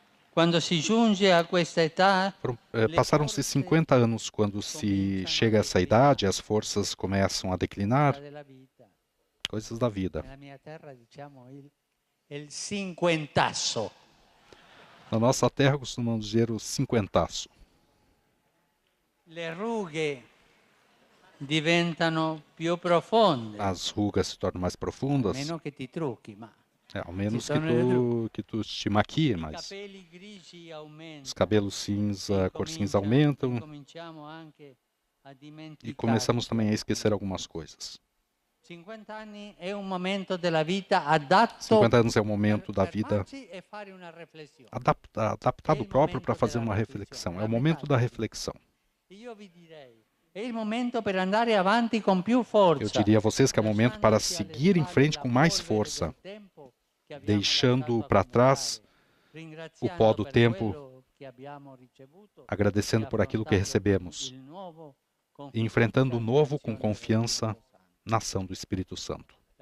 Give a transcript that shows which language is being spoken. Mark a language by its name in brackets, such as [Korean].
[Italian] Quando si giunge a questa età, [Portuguese] passaram-se 50 anos quando se chega a essa idade, as forças começam a declinar, coisas da vida. [Italian] nella mia terra diciamo il cinquentasso. [Portuguese] Na nossa terra costumamos dizer o cinquentaço. [Italian] Le rughe diventano più profonde, [Portuguese] As rugas se tornam mais profundas, [Italian] meno che ti trucchi, ma [Portuguese] ao menos tornam que tu te maquie, [Italian] i [Portuguese] mas [Italian] capelli grigi aumentano. [Portuguese] os cabelos cinza, cor cinza aumentam [Italian] Cominciamo anche a [Portuguese] e [Italian] dimenticare. [Portuguese] começamos também a esquecer algumas coisas. [Italian] 50 anni è un momento della vita adatto [Portuguese] 50 anos é um momento da vida [Italian] fermarsi e fare una riflessione. [Portuguese] adaptado próprio para fazer uma reflexão. É o momento da reflexão. [Italian] Io vi direi, è il momento per andare avanti con più forza. [Portuguese] Eu diria a vocês que é o momento para seguir em frente com mais força, deixando para trás o pó do tempo, agradecendo por aquilo que recebemos e enfrentando o novo com confiança na ação do Espírito Santo.